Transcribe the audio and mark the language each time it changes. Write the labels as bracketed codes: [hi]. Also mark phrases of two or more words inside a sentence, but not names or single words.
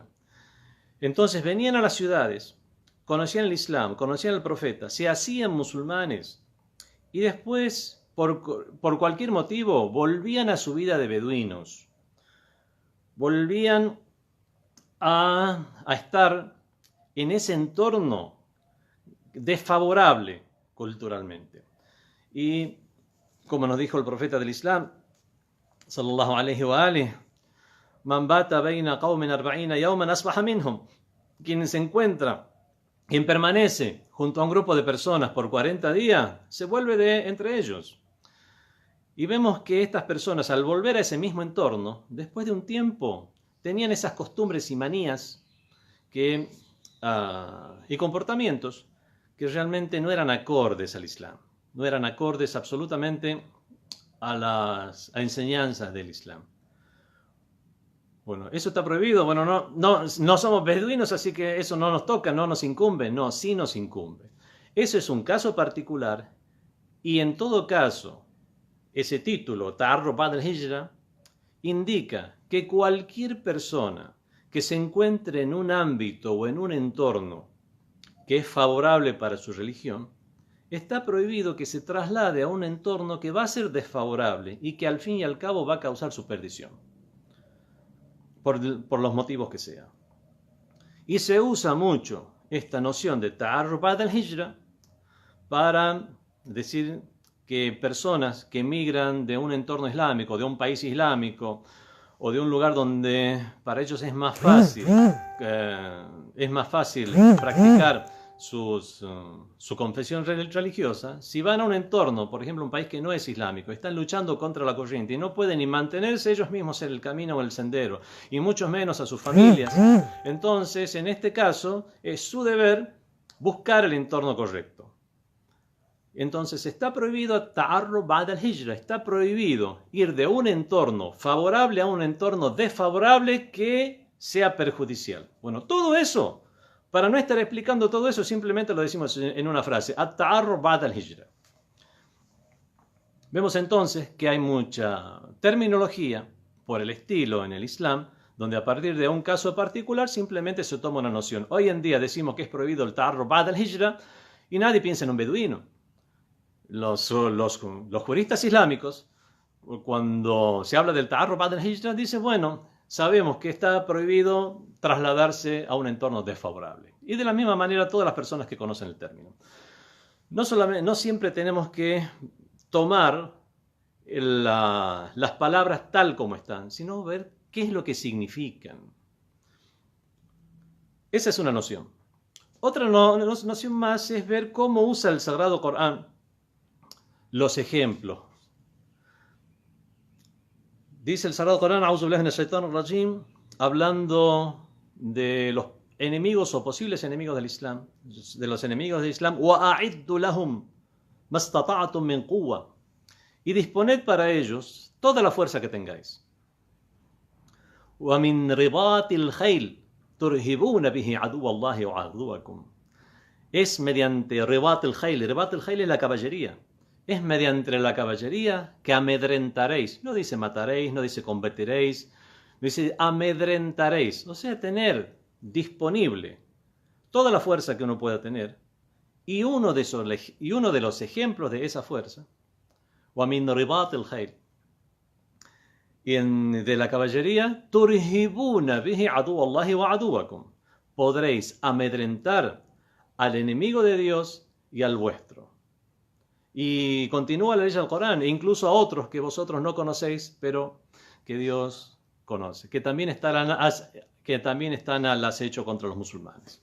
[es] Entonces venían a las ciudades, conocían el Islam, conocían al profeta, se hacían musulmanes y después, por cualquier motivo, volvían a su vida de beduinos. Volvían a estar en ese entorno desfavorable culturalmente. Y como nos dijo el profeta del Islam, [ar] صلى الله عليه وآله من بات بين قوم 40 يوما أصبح منهم. [es] Quien permanece junto a un grupo de personas por 40 días, se vuelve entre ellos. Y vemos que estas personas, al volver a ese mismo entorno, después de un tiempo, tenían esas costumbres y manías y comportamientos que realmente no eran acordes al Islam, no eran acordes absolutamente a las enseñanzas del Islam. Bueno, ¿eso está prohibido? Bueno, no somos beduinos, así que eso no nos toca, no nos incumbe. No, sí nos incumbe. Eso es un caso particular y en todo caso, ese título, [ar] تعرب بعد الهجرة, [es] indica que cualquier persona que se encuentre en un ámbito o en un entorno que es favorable para su religión, está prohibido que se traslade a un entorno que va a ser desfavorable y que al fin y al cabo va a causar su perdición, por los motivos que sea. Y se usa mucho esta noción de [ar] تعرف بعد الهجرة [es] para decir que personas que emigran de un entorno islámico, de un país islámico, o de un lugar donde para ellos es más fácil practicar su confesión religiosa, si van a un entorno, por ejemplo, un país que no es islámico, están luchando contra la corriente y no pueden ni mantenerse ellos mismos en el camino o el sendero, y mucho menos a sus familias, entonces, en este caso, es su deber buscar el entorno correcto. Entonces está prohibido [ar] تعرف بعد الهجرة, [es] está prohibido ir de un entorno favorable a un entorno desfavorable que sea perjudicial. Bueno, todo eso, para no estar explicando todo eso, simplemente lo decimos en una frase, [ar] التعرف بعد الهجرة. [es] Vemos entonces que hay mucha terminología por el estilo en el Islam, donde a partir de un caso particular simplemente se toma una noción. Hoy en día decimos que es prohibido el [ar] تعرف بعد الهجرة [es] y nadie piensa en un beduino. Los juristas islámicos, cuando se habla del [ar] تعرف بعد الهجرة, [es] dicen, bueno, sabemos que está prohibido trasladarse a un entorno desfavorable. Y de la misma manera todas las personas que conocen el término. No siempre tenemos que tomar las palabras tal como están, sino ver qué es lo que significan. Esa es una noción. Otra noción más es ver cómo usa el Sagrado Corán los ejemplos. Dice el Sagrado Corán, [ar] أعوذ بالله من الشيطان الرجيم, [es] hablando de los enemigos o posibles enemigos del Islam, de los enemigos del Islam, [ar] وَأَعِدُّ لَهُمْ مَا اسْتَطَعْتُم مِّن قُوَّةٍ, [es] y disponed para ellos toda la fuerza que tengáis. [ar] وَمِن رِبَاطِ الْخَيْلِ تُرْهِبُونَ بِهِ عَدُوَّ اللَّهِ وَعَدُوَّكُمْ. [es] Es mediante [ar] رباط الخيل. رباط الخيل [es] es la caballería. Es mediante la caballería que amedrentaréis. No dice mataréis, no dice combatiréis, dice amedrentaréis. O sea, tener disponible toda la fuerza que uno pueda tener. Y uno de los ejemplos de esa fuerza, [ar] وَمِن رِبَاطِ الْخَيْلِ, [es] y de la caballería, [ar] تُرْهِبُونَ بِهِ عَدُوَّ اللَّهِ وَعَدُوَّكُمْ. [es] Podréis amedrentar al enemigo de Dios y al vuestro. Y continúa la ley del Corán, e incluso a otros que vosotros no conocéis, pero que Dios conoce, que también están al acecho contra los musulmanes.